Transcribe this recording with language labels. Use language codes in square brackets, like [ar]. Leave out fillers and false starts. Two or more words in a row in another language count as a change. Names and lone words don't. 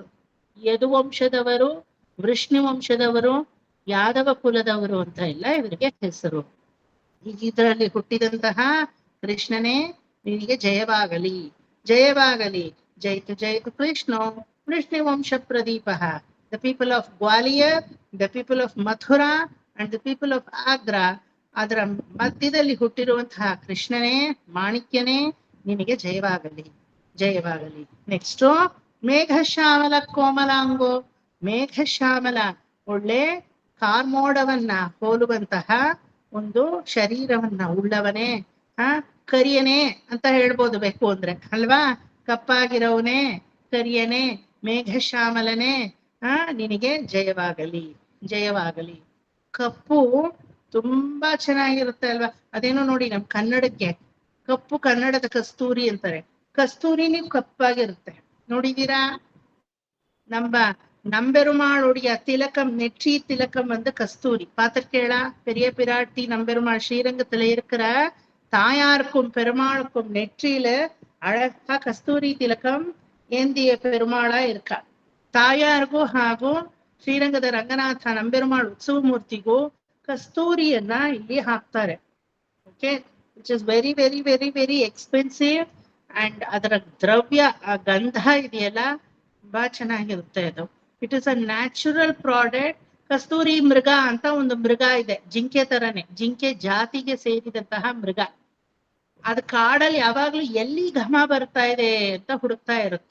[kn] ಯದುವಂಶದವರು, ವೃಷ್ಣಿವಂಶದವರು, ಯಾದವ ಕುಲದವರು ಅಂತ ಎಲ್ಲ ಇವರಿಗೆ ಹೆಸರು. ಈಗ ಇದರಲ್ಲಿ ಹುಟ್ಟಿದಂತಹ ಕೃಷ್ಣನೇ, ನಿನಗೆ ಜಯವಾಗಲಿ, ಜಯವಾಗಲಿ. [sa] ಜಯಿತು ಜಯಿತು ಕೃಷ್ಣ ವೃಷ್ಣಿವಂಶ ಪ್ರದೀಪಃ. [en] The people of Gwalior, the people of Mathura and the people of Agra, [kn] ಅದರ ಮಧ್ಯದಲ್ಲಿ ಹುಟ್ಟಿರುವಂತಹ ಕೃಷ್ಣನೇ, ಮಾಣಿಕ್ಯನೇ, ನಿನಗೆ ಜಯವಾಗಲಿ, ಜಯವಾಗಲಿ. [sa] ನೆಕ್ಸ್ಟ್ ಮೇಘಶ್ಯಾಮಲ ಕೋಮಲಾಂಗೋ. [kn] ಮೇಘಶ್ಯಾಮಲ, ಒಳ್ಳೆ ಕಾರ್ಮೋಡವನ್ನ ಹೋಲುವಂತಹ ಒಂದು ಶರೀರವನ್ನ ಉಳ್ಳವನೇ, ಕರಿಯನೇ ಅಂತ ಹೇಳ್ಬೋದು ಬೇಕು ಅಂದ್ರೆ ಅಲ್ವಾ. ಕಪ್ಪಾಗಿರವನೇ, ಕರಿಯನೇ, ಮೇಘಶ್ಯಾಮಲನೇ, ನಿನಗೆ ಜಯವಾಗಲಿ, ಜಯವಾಗಲಿ. ಕಪ್ಪು ತುಂಬಾ ಚೆನ್ನಾಗಿರುತ್ತೆ ಅಲ್ವಾ. ಅದೇನೋ ನೋಡಿ, ನಮ್ ಕನ್ನಡಕ್ಕೆ ಕಪ್ಪು ಕನ್ನಡದ ಕಸ್ತೂರಿ ಅಂತಾರೆ. ಕಸ್ತೂರಿನೂ ಕಪ್ಪಾಗಿರುತ್ತೆ, ನೋಡಿದೀರಾ? [ta] நம்பெருமாளுடைய திலக்கம், நெற்றி திலக்கம் வந்து கஸ்தூரி. பார்த்திருக்கேளா? பெரிய பிராட்டி நம்பெருமாள் ஸ்ரீரங்கத்துல இருக்கிற தாயாருக்கும் பெருமாளுக்கும் நெற்றியில அழகா கஸ்தூரி திலக்கம் ஏந்திய பெருமாளா இருக்கா. [kn] ತಾಯಾರಿಗೂ ಹಾಗೂ ಶ್ರೀರಂಗದ ರಂಗನಾಥ ನಂಬೆರುಮಾಳ್ ಉತ್ಸವ ಮೂರ್ತಿಗೂ ಕಸ್ತೂರಿಯನ್ನ ಇಲ್ಲಿ ಹಾಕ್ತಾರೆ. ಓಕೆ, [en] which is very very very very expensive. [kn] ಅಂಡ್ ಅದರ ದ್ರವ್ಯ, ಆ ಗಂಧ ಇದೆಯಲ್ಲ, ತುಂಬಾ ಚೆನ್ನಾಗಿರುತ್ತೆ ಅದು. [en] it is a natural product. [kn] ಕಸ್ತೂರಿ ಮೃಗ ಅಂತ ಒಂದು ಮೃಗ ಇದೆ, ಜಿಂಕೆ ತರನೇ, ಜಿಂಕೆ ಜಾತಿಗೆ ಸೇರಿದಂತಹ ಮೃಗ. ಅದು ಕಾಡಲ್ಲಿ ಯಾವಾಗ್ಲೂ ಎಲ್ಲಿ ಘಮ ಬರ್ತಾ ಇದೆ ಅಂತ ಹುಡುಕ್ತಾ ಇರುತ್ತೆ.